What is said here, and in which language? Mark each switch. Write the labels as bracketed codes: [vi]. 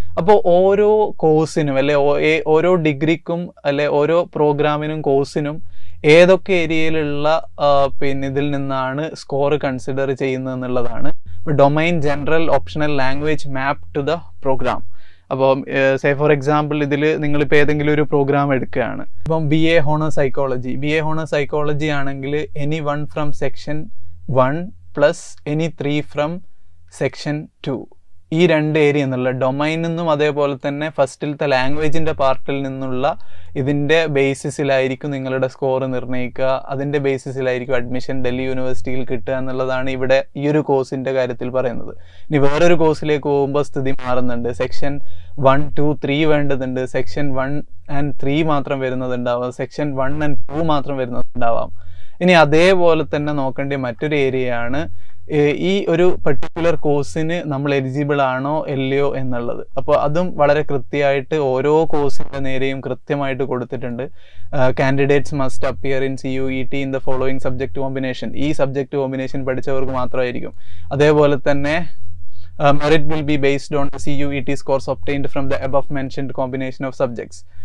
[ml] അപ്പോൾ ഓരോ കോഴ്സിനും അല്ലെ ഓരോ ഡിഗ്രിക്കും അല്ലെ ഓരോ പ്രോഗ്രാമിനും കോഴ്സിനും ഏതൊക്കെ ഏരിയയിലുള്ള പിന്നെ ഇതിൽ നിന്നാണ് സ്കോർ കൺസിഡർ ചെയ്യുന്നത് എന്നുള്ളതാണ്. [en] ഇപ്പോൾ domain, general, optional, language, map to the program. [ml] അപ്പോൾ [en] say for example [ml] ഇതിൽ നിങ്ങളിപ്പോൾ ഏതെങ്കിലും ഒരു പ്രോഗ്രാം എടുക്കുകയാണ്. ഇപ്പം BA ഹോണേഴ്സ് സൈക്കോളജി ആണെങ്കിൽ [en] any 1 from section 1 plus any 3 from section 2, [ml] ഈ 2 ഏരിയ എന്നുള്ള ഡൊമൈനിൽ നിന്നും അതേപോലെ തന്നെ ഫസ്റ്റിലത്തെ ലാംഗ്വേജിൻ്റെ പാർട്ടിൽ നിന്നുള്ള ഇതിൻ്റെ ബേസിസിലായിരിക്കും നിങ്ങളുടെ സ്കോർ നിർണ്ണയിക്കുക. അതിൻ്റെ ബേസിസിലായിരിക്കും അഡ്മിഷൻ ഡൽഹി യൂണിവേഴ്സിറ്റിയിൽ കിട്ടുക എന്നുള്ളതാണ് ഇവിടെ ഈ ഒരു കോഴ്സിൻ്റെ കാര്യത്തിൽ പറയുന്നത്. ഇനി വേറൊരു കോഴ്സിലേക്ക് പോകുമ്പോൾ സ്ഥിതി മാറുന്നുണ്ട്. സെക്ഷൻ 1, 2, 3 വേണ്ടതുണ്ട്. സെക്ഷൻ 1 and 3 മാത്രം വരുന്നതുണ്ടാവാം. സെക്ഷൻ 1 and 2 മാത്രം വരുന്നതുണ്ടാവാം. ഇനി അതേപോലെ തന്നെ നോക്കേണ്ട മറ്റൊരു ഏരിയയാണ് ഈ ഒരു പർട്ടിക്കുലർ കോഴ്സിന് നമ്മൾ എലിജിബിൾ ആണോ അല്ലയോ എന്നുള്ളത്. അപ്പോൾ അതും വളരെ കൃത്യമായിട്ട് ഓരോ കോഴ്സിൻ്റെ നേരെയും കൃത്യമായിട്ട് കൊടുത്തിട്ടുണ്ട്. [en] Candidates must appear in CUET in the following subject combination. [ml] ഈ സബ്ജക്റ്റ് കോമ്പിനേഷൻ പഠിച്ചവർക്ക് മാത്രമായിരിക്കും. അതേപോലെ തന്നെ [en] merit will be based on the CUET scores obtained from the above mentioned combination of subjects.